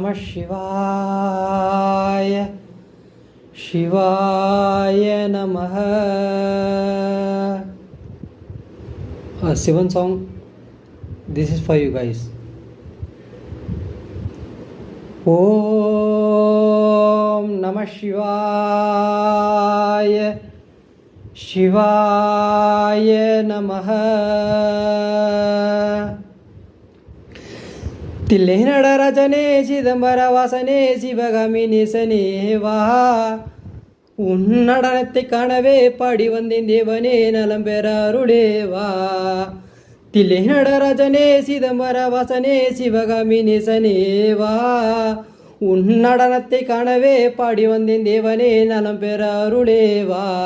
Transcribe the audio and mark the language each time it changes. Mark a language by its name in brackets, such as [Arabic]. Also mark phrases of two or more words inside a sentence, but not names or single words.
[Sanskrit] शिवाय शिवाय नमः. [English] A Sivan song. This is for you guys. [Sanskrit] ॐ नमः शिवाय शिवाय नमः. [Tamil] தில்லை நடராஜனே சிதம்பர வாசனே சிவகாமினி சனேவா உன்னடனத்தை காணவே பாடி வந்தேன் தேவனே நலம் பெற அருளேவா. தில்லை நடராஜனே சிதம்பர வாசனே சிவகாமினி சனேவா உன்னடனத்தை காணவே பாடி வந்தேன் தேவனே நலம் பெற அருளேவா.